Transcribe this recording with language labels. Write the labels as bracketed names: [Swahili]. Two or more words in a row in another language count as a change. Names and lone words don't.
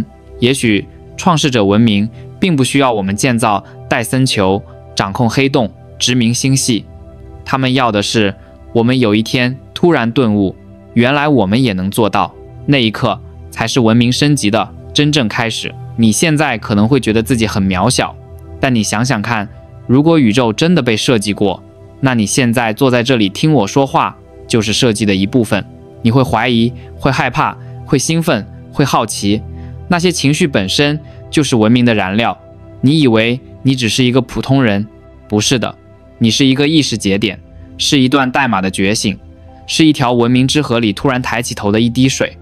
[Chinese] 也許創世者文明並不需要我們建造戴森球、掌控黑洞、殖民星系，他們要的是我們有一天突然頓悟，原來我們也能做到，那一刻才是文明升級的真正開始。你現在可能會覺得自己很渺小，但你想想看，如果宇宙真的被設計過，那你現在坐在這裡聽我說話，就是設計的一部分。你會懷疑，會害怕，會興奮，會好奇，那些情緒本身就是文明的燃料。你以為你只是一個普通人，不是的，你是一個意識節點，是一段代碼的覺醒，是一條文明之河裡突然抬起頭的一滴水。